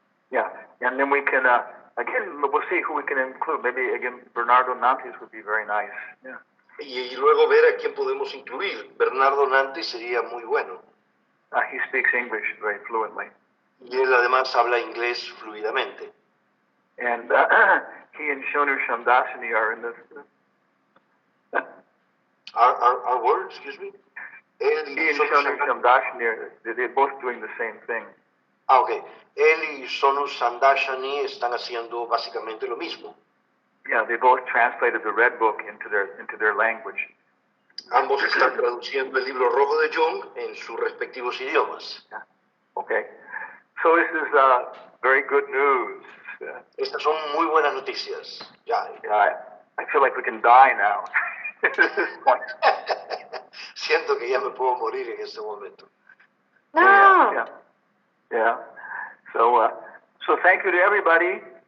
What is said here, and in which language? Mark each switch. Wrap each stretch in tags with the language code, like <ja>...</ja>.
<en>Yeah, and then we can, again, we'll see who we can include. Maybe, again, Bernardo Nantes would be very nice. Yeah.</en> <es>Y luego ver a quién podemos incluir. Bernardo Nantes sería muy bueno.</es> <en>He speaks English very fluently.</en> <es>Y él además habla inglés fluidamente.</es> <en>And he and Shonu Shamdasani are in this. Our word, excuse me?</en> <es>Él</es> <en>He and Shonu Shamdasani, they're both doing the same thing. Ok.</en> <es>Él y Sonu Sandashani están haciendo básicamente lo mismo.</es> <en>Yeah, they both translated the Red Book into their language.</en> <es>Ambos están traduciendo el libro rojo de Jung en sus respectivos idiomas.</es> <en>Yeah. Okay. So this is very good news.</en> <es>Estas son muy buenas noticias. Ya.</es> <en>Yeah, I feel like we can die now at this point.</en> <es>Siento que ya me puedo morir en este momento.</es> <en>No. Yeah. So thank you to everybody,</en>